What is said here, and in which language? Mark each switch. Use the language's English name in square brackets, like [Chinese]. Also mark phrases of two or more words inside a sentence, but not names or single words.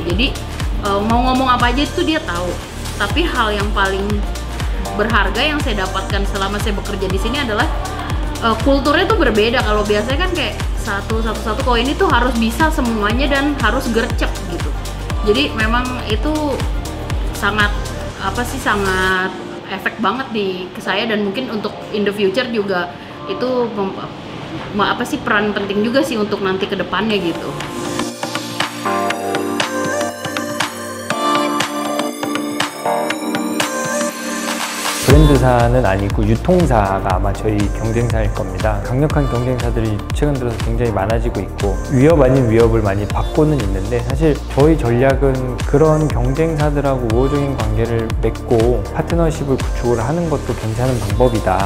[Indonesian] Jadi mau ngomong apa aja itu dia tahu. Tapi hal yang paling berharga yang saya dapatkan selama saya bekerja di sini adalah kulturnya tuh berbeda. Kalau biasanya kan kayak satu, kalau ini tuh harus bisa semuanya dan harus gercep gitu. Jadi memang itu sangat sangat efek banget ke saya, dan mungkin untuk [English] in the future [Indonesian] juga itu peran penting juga sih untuk nanti ke depannya gitu. [Korean] 브랜드사는 아니고 유통사가 아마 저희 경쟁사일 겁니다. 강력한 경쟁사들이 최근 들어서 굉장히 많아지고 있고, 위협 아닌 위협을 많이 받고는 있는데, 사실 저희 전략은 그런 경쟁사들하고 우호적인 관계를 맺고 파트너십을 구축을 하는 것도 괜찮은 방법이다.